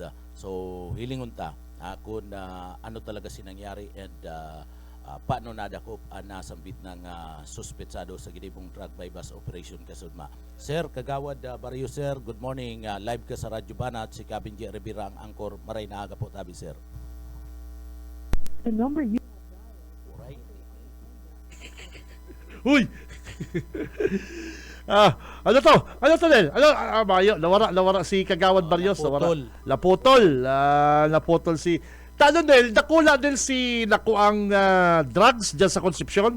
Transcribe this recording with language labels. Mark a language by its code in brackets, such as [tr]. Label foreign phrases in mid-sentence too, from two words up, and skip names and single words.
[bik] So hilingon ta kung ano talaga sinangyari, and paano nadakop nasambit ng suspetsado sa ginibong [en] drug bypass operation [bik] kasudma. Sir Kagawad Barrios, sir, [en] good morning. [bik] Live ka sa Radyo Banat, si Kabinji Rivera ang angkor. Maray na aga po tabi, sir. [en] The number you [bik] Alright. Uy! Ano to? Ano to din? Ano? Mayo, nawara si Kagawad Barrios. naputol. Naputol si... Tano din, nakula din si nakuang drugs dyan sa Concepcion?